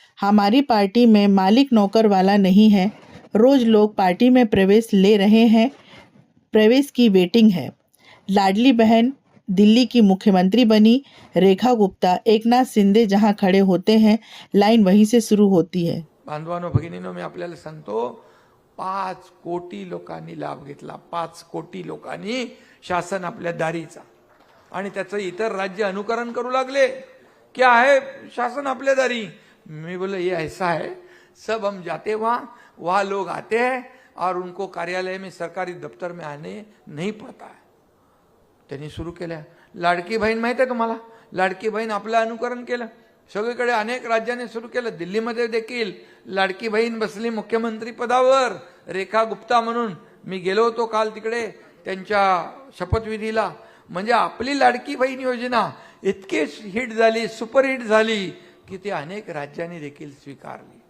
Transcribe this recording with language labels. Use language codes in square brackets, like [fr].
[hi] हमारी पार्टी में मालिक नौकर वाला नहीं है। रोज लोग पार्टी में प्रवेश ले रहे हैं, प्रवेश की वेटिंग है। लाडली बहन दिल्ली की मुख्यमंत्री बनी रेखा गुप्ता। एकनाथ शिंदे जहां खड़े होते हैं लाइन वहीं से शुरू होती है। [mr] बांधवांनो भगिनींनो, मी आपल्याला सांगतो, 5 कोटी लोकांनी लाभ घेतला। 5 कोटी लोकांनी शासन आपल्या दारीचा, आणि त्याचं इतर राज्य अनुकरण करू लागले। [hi] क्या है शासन आपल्या दारी? मैं बोले ये ऐसा है, सब हम जाते वहाँ लोग आते हैं और उनको कार्यालय में सरकारी दफ्तर में आने नहीं पड़ता है। [mr] त्यांनी सुरू केल्या। लाडकी बहीण माहिती आहे तुम्हाला? लाडकी बहीण आपलं अनुकरण केलं, सगळीकडे अनेक राज्यांनी सुरू केलं। दिल्लीमध्ये देखील लाडकी बहीण बसली मुख्यमंत्री पदावर, रेखा गुप्ता म्हणून। मी गेलो होतो काल तिकडे त्यांच्या शपथविधीला। म्हणजे आपली लाडकी बहीण योजना इतकी हिट झाली, सुपरहिट झाली की ती अनेक राज्यांनी देखील स्वीकारली।